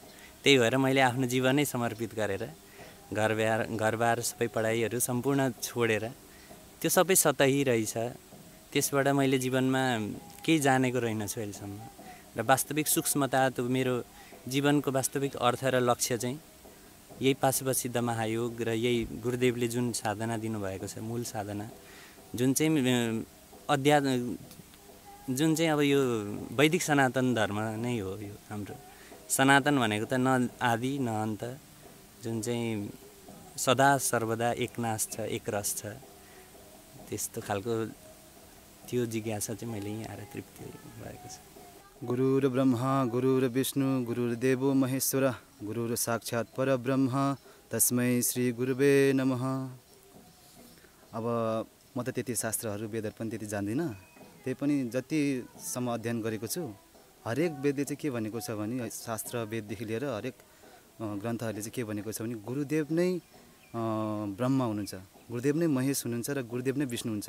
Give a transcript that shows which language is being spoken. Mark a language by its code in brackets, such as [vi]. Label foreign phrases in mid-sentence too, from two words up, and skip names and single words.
[ne] त्यही भएर मैले आफ्नो जीवनै समर्पित गरेर घरबार सबै पढाइहरू सम्पूर्ण छोडेर त्यो सबै सतही रहेछ, त्यसबाट मैले जीवनमा केही जानेको रहेनछु अहिलेसम्म र वास्तविक सूक्ष्मता त्यो मेरो जीवनको वास्तविक अर्थ र लक्ष्य चाहिँ यही पाशुपत सिद्ध महायोग र यही गुरुदेवले जुन साधना दिनुभएको छ, मूल साधना जुन चाहिँ जुन चाहिँ अब यो वैदिक सनातन धर्म नै हो। यो हाम्रो सनातन भनेको त न आदि न अन्त, जुन चाहिँ सदा सर्वदा एकनाश छ, एक रस छ, त्यस्तो खालको त्यो जिज्ञासा चाहिँ मैले यहाँ आएर तृप्ति भएको छ। [sa] गुरुर ब्रह्मा गुरुर विष्णु गुरुर्देवो महेश्वर गुरुर साक्षात् परब्रह्म तस्मै श्री गुरुवे नमः। [ne] अब म त त्यति शास्त्रहरू वेदहरू पनि त्यति जान्दिनँ, त्यही पनि जतिसम्म अध्ययन गरेको छु हरेक वेदले चाहिँ के भनेको छ भने, शास्त्र वेददेखि लिएर हरेक ग्रन्थहरूले चाहिँ के भनेको छ भने गुरुदेव नै ब्रह्मा हुनुहुन्छ, गुरुदेव नै महेश हुनुहुन्छ र गुरुदेव नै विष्णु हुन्छ।